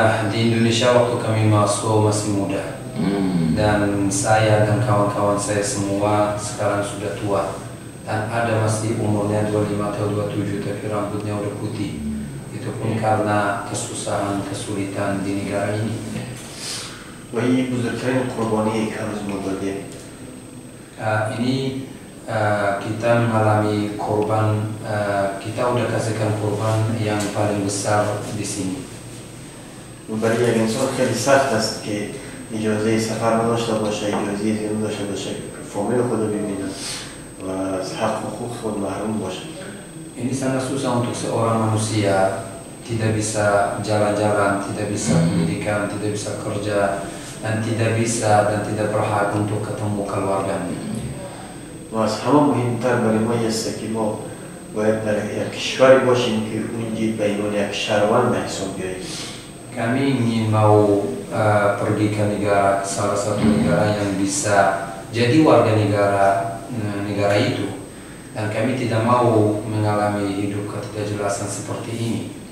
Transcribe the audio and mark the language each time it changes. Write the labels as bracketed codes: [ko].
[id] di Indonesia waktu kami masuk masih muda dan saya dan kawan-kawan saya semua sekarang sudah tua dan ada masih umurnya 25 atau 27 tapi rambutnya udah putih. Itu pun karena kesusahan kesulitan di negara ini. [fa] وهي بزرگترین قربانی که هنوز ما دادیم. [id] Ini kita mengalami korban, kita udah kasihkan korban yang paling besar di sini. [fa] برای یک انسان خیلی سخت است که اجازه سفر نداشته باشه، اجازه زندگی داشته باشه، فامیل خود رو ببینه و از حق و حقوق خود محروم باشه. [id] Ini sangat susah untuk seorang manusia, tidak bisa jalan-jalan, tidak bisa pendidikan, tidak bisa kerja, dan tidak bisa dan tidak berhak untuk ketemu keluarganya. [fa] و از همه مهمتر برای ما است که ما باید در یک کشوری باشیم که اونجا به عنوان یک شهروند به حساب بیاییم. [id] Kami ingin mau pergi ke salah satu negara yang bisa jadi warga negara itu, dan kami tidak mau mengalami hidup ketidakjelasan seperti ini.